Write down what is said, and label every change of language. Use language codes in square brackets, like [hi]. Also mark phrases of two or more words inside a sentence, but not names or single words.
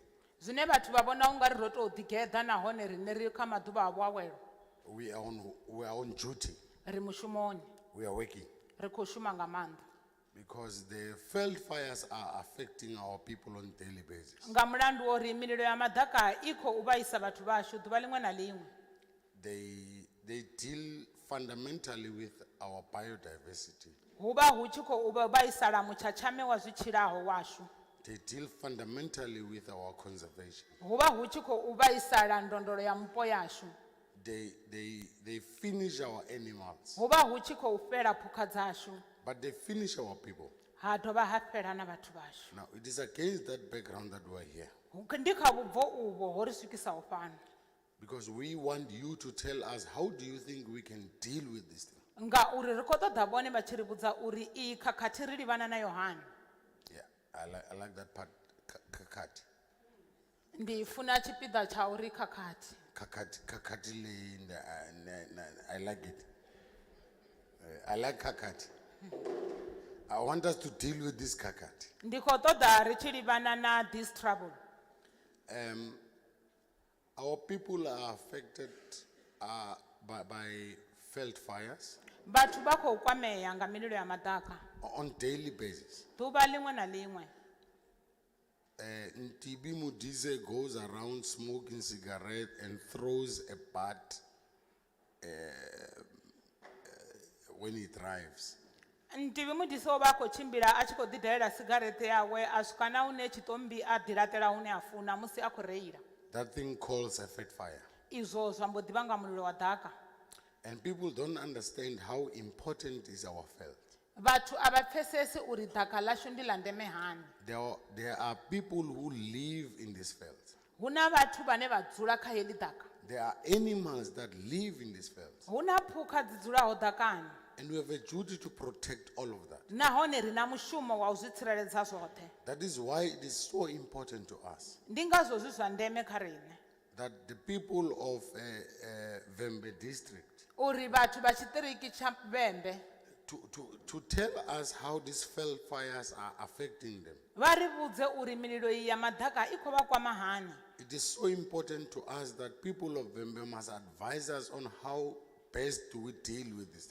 [ve] Zwine vhathu vha vhona unga ri ro tou ḓigeḓa nahone riṋe ri kha maḓuvha a vhuawelo. [en] we are on duty. [ve] Ri mushumoni. [en] We are working. [ve] Ri khou shuma nga maanḓa. [en] Because the Veld fires are affecting our people on a daily basis. [ve] Nga mulandu wo ri mililo ya maḓaka I khou vhaisa vhathu vhashu ḓuvha ḽiṅwe na ḽiṅwe. [en] They deal fundamentally with our biodiversity. [ve] hu vha hu tshi khou vhaisala mutshetsheleme wa zwitshilaho washu, [en] They deal fundamentally with our conservation. [ve] hu vha hu tshi khou vhaisala ndondolo ya mupo yashu, [en] They finish our animals, [ve] hu vha hu tshi khou fhela phukha dzashu, [en] but they finish our people. [ve] ha dovha ha fhela na vhathu vashu. [en] Now, it is against that background that we are here. [ve] Ndi kha vhubvo uvho ho ri swikisaho fhano, [en] Because we want you to tell us, how do you think we can deal with this thing? [ve] ngauri ri khou ṱoḓa vhone vha tshi ri vhudza uri iyi khakhathi ri livhana nayo hani. [en] Yeah, I like that part, kakati. [ve] Ndi funa tshipiḓa tsha uri khakhathi. [en] Kakati I like it. I like kakati. I want us to deal with this kakati. [ve] Ndi khou ṱoḓa ri tshi livhana na [en] this trouble. Our people are affected by Veld fires [ve] Vhathu vha khou kwamea nga mililo ya maḓaka [en] on daily basis. [ve] ḓuvha liṅwe na liṅwe. [en] Ntibi Mudize goes around smoking cigarette and throws a butt when he drives. [ve] Ntivi Mudise o vha a khou tshimbila a tshi khou ḓi dalela sigarete yawe a swika na hune tshitombi a ḓi laṱela hune a funa musi a khou reila. [en] That thing calls a Veld fire. [ve] Izwo zwa mbo ḓi vhanga mulilo wa ḓaka. [en] And people don't understand how important is our Veld. [ve] Vhathu a vha pfesesi uri ḓaka ḽashu ndi ḽa ndeme hani. [en] There are people who live in this Veld. [ve] Hu na vhathu vhane vha dzula kha heḽi ḓaka. [en] There are animals that live in this Veld. [ve] Hu na phukha dzi dzulaho ḓakani. [en] And we have a duty to protect all of that. [ve] Nahone ri na mushumo wa u zwi tsireledza zwoṱhe. [en] That is why it is so important to us [ve] Ndi ngazwo zwi zwa ndeme kha riṋe [en] that the people of Vhembe District [ve] uri vhathu vha tshiṱiriki tsha Vhembe [en] to tell us how these Veld fires are affecting them. [ve] vha ri vhudze uri mililo iyi ya maḓaka I khou vha kwama hani. [en] It is so important to us that people of Vhembe must advise us on how best do we deal with this.